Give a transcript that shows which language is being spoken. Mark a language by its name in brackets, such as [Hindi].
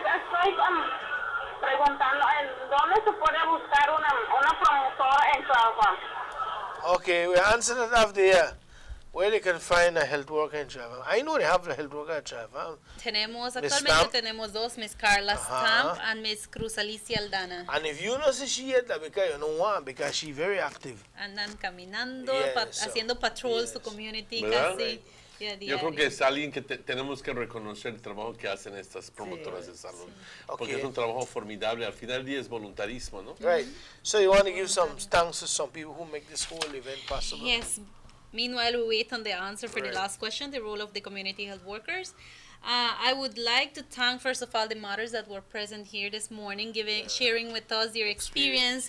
[Spanish] Estoy preguntando dónde se puede buscar una promotora en Trava. [English] Okay, we answered it after here. Where they can find a health worker in Trava. I know they have a health worker at Trava. [Spanish] Actualmente tenemos dos, Miss Carla Stamp [English] and [Spanish] Miss Cruz Alicia Aldana. [English] And if you know she yet, that because you know why, because she's very active. [Spanish] Andan caminando, haciendo [English] patrols to community [Spanish] casi. Yo creo que es alguien que tenemos que reconocer el trabajo que hacen estas promotoras de salud. Porque es un trabajo formidable. Al final del día es voluntarismo, ¿no? [English] Right. So you want to give some thanks to some people who make this whole event possible? Yes. Meanwhile, we wait on the answer for the last question, the role of the community health workers. I would like to thank, first of all, the mothers that were present here this morning, sharing with us their experience.